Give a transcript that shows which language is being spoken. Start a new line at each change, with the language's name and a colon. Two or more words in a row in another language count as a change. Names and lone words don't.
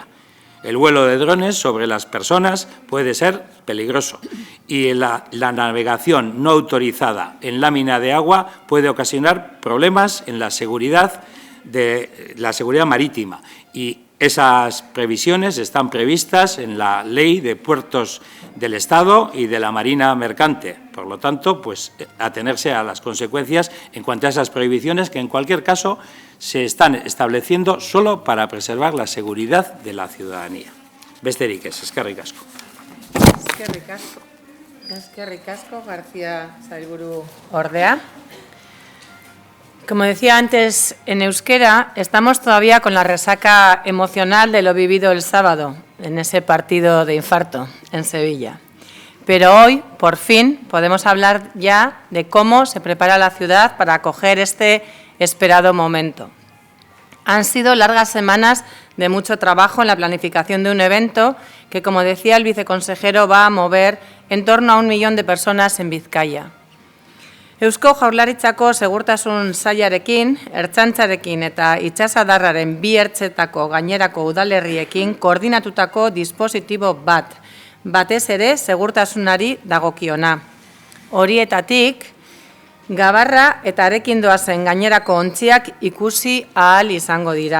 Spanish: El vuelo de drones sobre las personas puede ser peligroso y la navegación no autorizada en lámina de agua puede ocasionar problemas en la seguridad marítima y esas previsiones están previstas en la Ley de Puertos del Estado y de la Marina Mercante. Por lo tanto, pues atenerse a las consecuencias en cuanto a esas prohibiciones que en cualquier caso se están estableciendo solo para preservar la seguridad de la ciudadanía.
Basque: Besterik ez, eskerrik asko. Eskerrik asko, García Sailburu Ordea.
Spanish: Como decía antes en euskera, estamos todavía con la resaca emocional de lo vivido el sábado, en ese partido de infarto en Sevilla. Pero hoy, por fin, podemos hablar ya de cómo se prepara la ciudad para acoger este esperado momento. Han sido largas semanas de mucho trabajo en la planificación de un evento que, como decía el viceconsejero, va a mover en torno a 1 millón de personas en Vizcaya.
Basque: Eusko Jaurlaritzako segurtasun sailarekin, ertzaintzarekin eta itsasadarraren bi ertzetako gainerako udalerriekin koordinatutako dispositibo batez ere segurtasunari dagokiona. Horietatik, Gabarra eta harekin doazen gainerako ontziak ikusi ahal izango dira.